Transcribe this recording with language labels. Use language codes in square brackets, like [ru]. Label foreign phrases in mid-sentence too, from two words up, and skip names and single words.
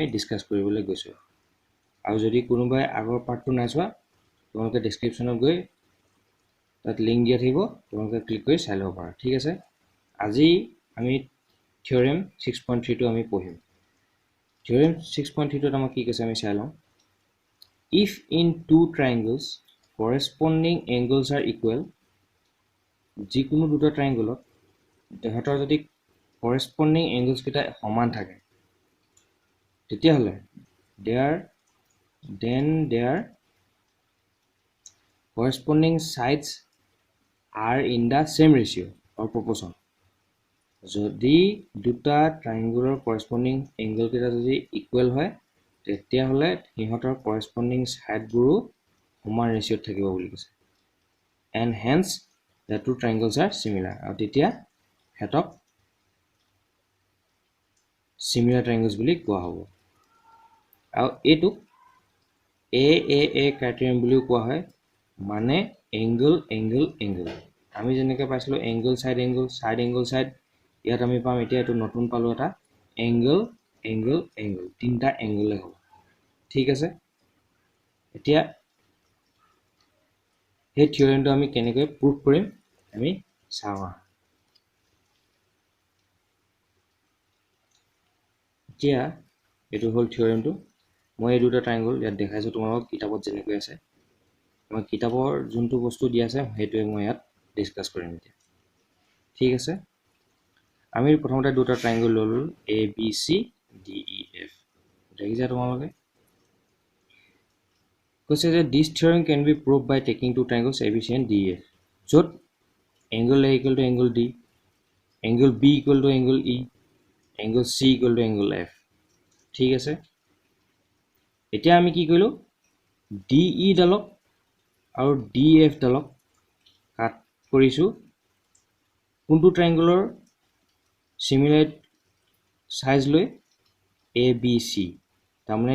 [as] ডিসকাস কৰিবলৈ গৈছো আৰু যদি কোনোবাই আগৰ পাৰ্টটো নাইছোৱা তোমালোকে ডেসক্ৰিপচনত গৈ তাত লিংক দিয়া থাকিব তোমালোকে ক্লিক কৰি চাই ল'ব পাৰা ঠিক আছে আজি আমি থিওৰেম 6.3 টো আমি পঢ়িম থিওৰেম 6.3 টোত আমাক কি কৈছে আমি চাই লওঁ [en] if in two triangles corresponding angles are equal [as] যিকোনো দুটা ট্ৰায়াঙ্গলত তেহেতৰ যদি [en] corresponding angles [as] কেইটা সমান থাকে তেতিয়াহলে [en] their corresponding sides are in the same ratio or proportion [as] যদি দুটা ট্ৰায়াঙ্গলৰ [en] corresponding angle [as] কেইটা যদি ইকুৱেল হয় তেতিয়াহলে হিহঁতৰ corresponding সাইডবোৰো সমান ৰেচিঅ'ত থাকিব বুলি কৈছে [en] and hence the two triangles are similar [as] আৰু তেতিয়া হেতক [en] similar triangles [as] বুলি কোৱা হ'ব আৰু এটো AAA ক্ৰাইটেৰিয়াম বুলিও কোৱা হয় মানে angle আমি যেনেকৈ পাইছিলো [en] angle side side [as] ইয়াত আমি পাম এতিয়া এটো নতুন পালো এটা angle তিনটা angle হ'ব ঠিক আছে এতিয়া এই থিওৰেমটো আমি কেনেকৈ প্ৰুফ কৰিম আমি চাওঁ এতিয়া এটো হল থিওৰেমটো মই এই দুটা ট্ৰায়াঙ্গল ইয়াত দেখাইছো তোমালোকক কিতাপত যেনেকৈ আছে মই কিতাপৰ যোনটো বস্তু দিয়া আছে হেতুৱে মই ইয়াত ডিসকাস কৰিম এতিয়া ঠিক আছে আমি প্ৰথমতে দুটা ট্ৰায়াঙ্গল ললো ABC DEF দেখিছা তোমালোকে কৈছে যে [en] this theorem can be proved by taking two triangles ABC and DEF য'ত angle A equal to angle D angle B equal to angle E angle C equal to angle F [as] ঠিক আছে এতিয়া আমি কি কৰিলো DE ডালক আৰু DF ডালক কাট কৰিছো কোনটো ট্ৰায়াঙ্গলৰ সিমিলাৰ সাইজ লৈ ABC তাৰমানে